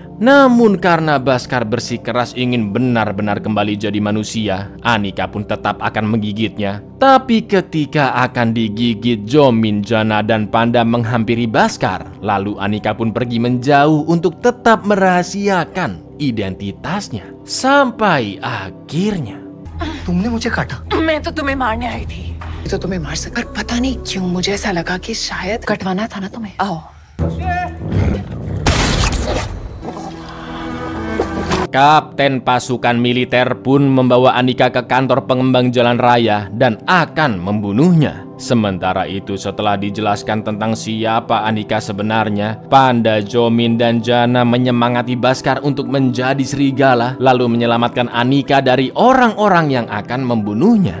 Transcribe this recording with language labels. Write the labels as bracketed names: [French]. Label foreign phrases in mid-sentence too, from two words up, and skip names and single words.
[Indonesian] Namun karena Bhaskar bersikeras ingin benar-benar kembali jadi manusia, Anika pun tetap akan menggigitnya. Tapi ketika akan digigit, Jomin, Jana, dan Panda menghampiri Bhaskar. Lalu Anika pun pergi menjauh untuk tetap merahasiakan identitasnya. Sampai akhirnya [Hindi] तुमने मुझे काटा। मैं तो तुम्हें मारने आई थी। तो तुम्हें मार सका, पर पता नहीं क्यों मुझे ऐसा लगा कि शायद कटवाना था ना तुम्हें। आओ। [Indonesian] Kapten pasukan militer pun membawa Anika ke kantor pengembang jalan raya dan akan membunuhnya. Sementara itu, setelah dijelaskan tentang siapa Anika sebenarnya, Panda, Jomin, dan Jana menyemangati Bhaskar untuk menjadi serigala, lalu menyelamatkan Anika dari orang-orang yang akan membunuhnya.